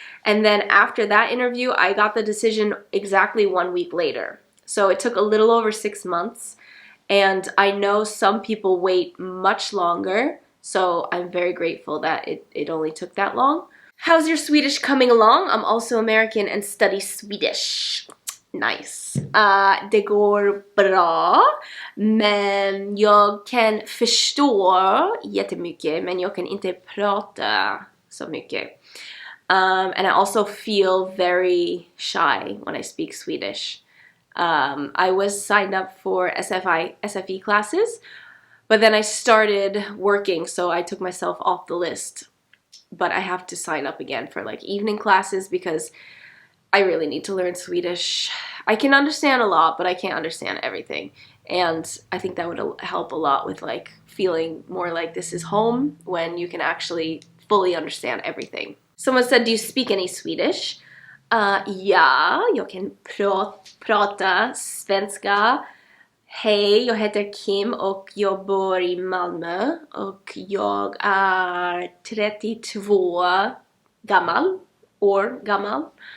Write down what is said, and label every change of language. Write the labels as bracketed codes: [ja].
[en] And then after that interview, I got the decision exactly 1 week later. So it took a little over 6 months. And I know some people wait much longer. So I'm very grateful that it only took that long. How's your Swedish coming along? I'm also American and study Swedish. Nice. [sv] Det går bra, men jag kan förstå jättemycket, men jag kan inte prata så mycket. [en] And I also feel very shy when I speak Swedish. I was signed up for SFI classes, but then I started working, so I took myself off the list. But I have to sign up again for like evening classes because I really need to learn Swedish. I can understand a lot, but I can't understand everything. And I think that would help a lot with like feeling more like this is home when you can actually fully understand everything. Someone said, do you speak any Swedish? [sv] Ja, jag kan prata svenska. Hej, jag heter Kim och jag bor i Malmö och jag är 32 år gammal.